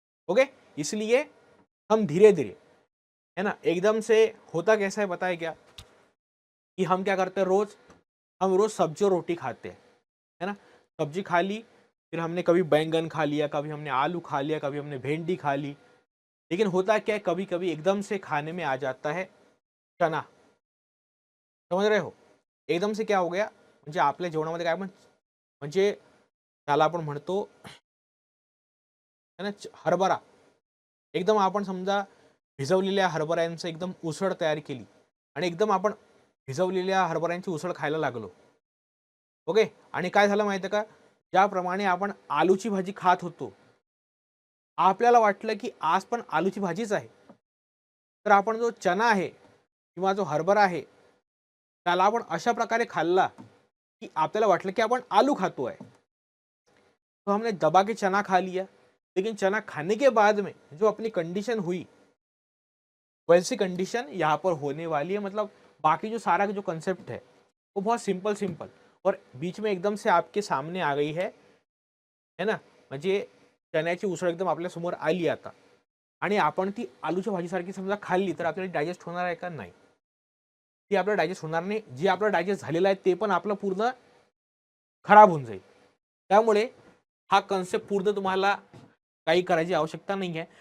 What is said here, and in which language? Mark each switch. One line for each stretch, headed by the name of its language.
Hindi: Okay, इसलिए हम धीरे धीरे, है ना, एकदम से होता कैसा है बताए क्या, कि हम क्या करते हैं, हम रोज सब्जी और रोटी खाते हैं, है ना, सब्जी खा ली, फिर हमने कभी बैंगन खा लिया, कभी हमने आलू खा लिया, कभी हमने भिंडी खा ली। लेकिन होता क्या है, कभी कभी एकदम से खाने में आ जाता है चना। समझ रहे हो? एकदम से क्या हो गया,
Marathi: म्हणजे आपल्या जेवणामध्ये काय म्हणजे त्याला आपण म्हणतो, है ना, हरभरा। एकदम आपण समजा भिजवलेल्या हरभऱ्यांचं एकदम उसळ तयार केली आणि एकदम आपण भिजवलेल्या हरभऱ्यांची उसळ खायला लागलो। ओके, आणि काय झालं माहिती आहे का, ज्याप्रमाणे आपण आलूची भाजी खात होतो, आपल्याला वाटलं की आज पण आलूची भाजीच आहे, तर आपण जो चना आहे किंवा जो हरभरा आहे त्याला आपण अशा प्रकारे खाल्ला कि आपल्याला वाटलं कि अपन आलू खातो है,
Hindi: तो हमने दबा के चना खा लिया, लेकिन चना खाने के बाद में जो अपनी कंडीशन हुई वैसी कंडीशन यहाँ पर होने वाली है। मतलब बाकी जो सारा जो कंसेप्ट है वो बहुत सिंपल सिंपल और बीच में एकदम से आपके सामने आ गई है ना।
Marathi: म्हणजे चण्याची उसळ एकदम आपल्या समोर आली आता आणि आपण ती आलूच्या भाजीसारखी समजा खाल्ली तर आपल्याला डायजेस्ट होणार आहे का? नाही, ती आपल्याला डायजेस्ट होणार नाही. जे आपलं डायजेस्ट झालेलं आहे ते पण आपलं पूर्ण खराब होऊन जाईल. त्यामुळे हा कन्सेप्ट पूर्ण तुम्हाला काही करायची आवश्यकता नाही आहे.